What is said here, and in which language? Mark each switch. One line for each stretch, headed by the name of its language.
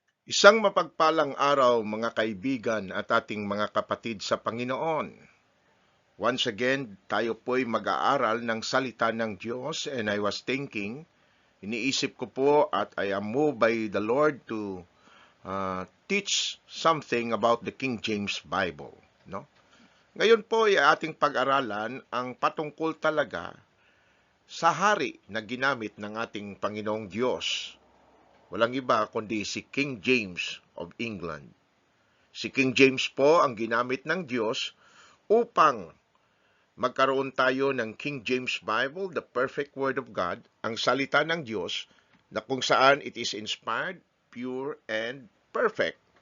Filipino: Isang mapagpalang araw mga kaibigan at ating mga kapatid sa Panginoon.
English: Once again,
Filipino: tayo po'y mag-aaral ng salita ng Diyos
English: and I was thinking,
Filipino: iniisip ko po at
English: I am moved by the Lord to teach something about the King James Bible.
Filipino: No? Ngayon po ay ating pag-aralan ang patungkol talaga sa hari na ginamit ng ating Panginoong Diyos. Walang iba kundi si King James of England. Si King James po ang ginamit ng Diyos upang magkaroon tayo ng King James Bible,
English: the perfect Word of God,
Filipino: ang salita ng Diyos na kung saan
English: it is inspired, pure, and perfect.